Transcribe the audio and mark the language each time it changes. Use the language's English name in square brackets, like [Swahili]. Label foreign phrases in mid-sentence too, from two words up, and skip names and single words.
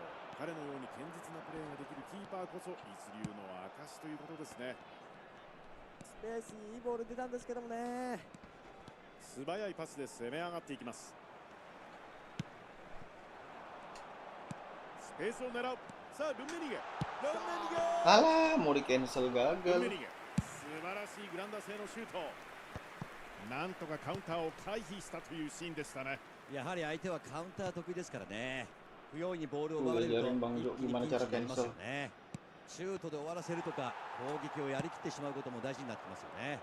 [Japanese] 彼のように堅実なプレーができるキーパーこそ一流の証ということですね。スペースにいいボール出たんですけどもね。素早いパスで攻め上がっていきます。スペースを狙う。さあルンメニゲ。 [Indonesian] Alah, mau di cancel [Japanese] ルン [Indonesian] gagal. [Japanese] メニゲ。素晴らしいグランダー性のシュート。なんとかカウンターを回避したというシーンでしたね。やはり相手はカウンター得意ですからね。不用意にボールを奪われると [Indonesian] Ajarin Bang [Japanese] 一 [Indonesian] Jo [Japanese] 気に [Indonesian] gimana [Japanese] ピンチ [Indonesian] cara [Japanese] になります [Indonesian] cancel. [Japanese] よね。シュートで終わらせるとか攻撃をやりきってしまうことも大事になってますよね。